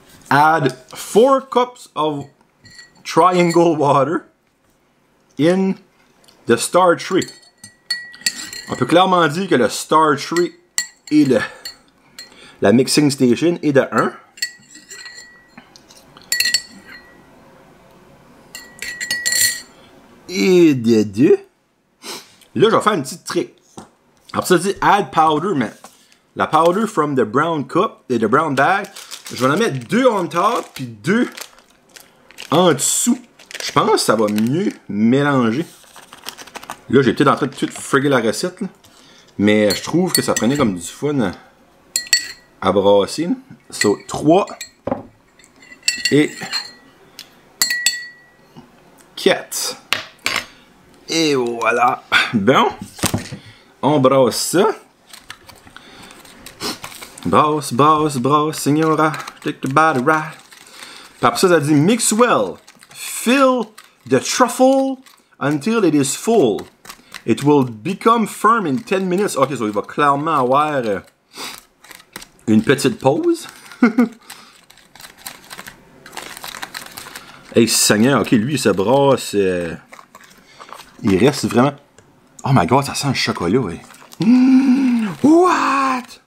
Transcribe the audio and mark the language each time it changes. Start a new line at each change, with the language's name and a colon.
English: Add 4 cups of triangle water in the star tree.
French: On peut clairement dire que le star tree et la mixing station est de 1. Et de 2. Là, je vais faire une petite trick. Après ça, dit
English: add powder,
French: mais la powder
English: from the brown cup
French: et
English: the brown bag,
French: je vais en mettre 2
English: on top
French: puis 2 en dessous. Je pense que ça va mieux mélanger. Là, j'ai peut-être en train de tout friguer la recette, là. Mais je trouve que ça prenait comme du fun à brasser. Là. So, 3 et 4. Et voilà. Bon. On brasse ça. Brasse, brasse, brasse, señora.
English: Take the body right.
French: Puis après ça, ça dit
English: mix well. Fill the truffle until it is full. It will become firm in 10 minutes.
French: Ok, so il va clairement avoir une petite pause. Hey, Seigneur, ok, lui, il se brasse. Il reste vraiment.
English: Oh my god,
French: ça sent le chocolat, ouais.
English: What?